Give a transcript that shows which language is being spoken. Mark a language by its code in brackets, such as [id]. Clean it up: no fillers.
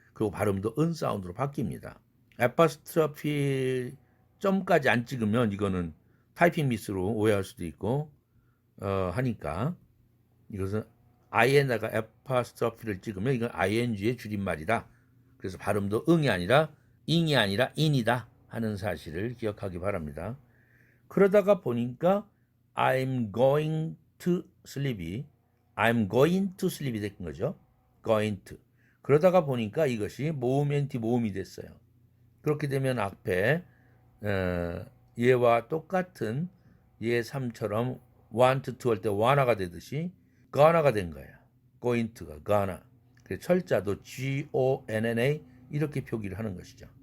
[ko] 그리고 발음도 은 사운드로 바뀝니다. 에퍼스트로피 점까지 안 찍으면 이거는 타이핑 미스로 오해할 수도 있고 하니까 이것은 in에다가 에퍼스트로피를 찍으면 이건 ing의 줄임말이다. 그래서 발음도 응이 아니라 ing이 아니라 in이다 하는 사실을 기억하기 바랍니다. 그러다가 보니까 [en] I'm going to sleep [ko] 이 I'm going to sleep이 된 거죠. going to. 그러다가 보니까 이것이 모음 NT 모음이 됐어요. 그렇게 되면 앞에 얘와 똑같은 얘 3처럼 want to 할 때 wanna가 되듯이 gonna가 된 거야. going to가 gonna. 그래서 철자도 G-O-N-N-A 이렇게 표기를 하는 것이죠.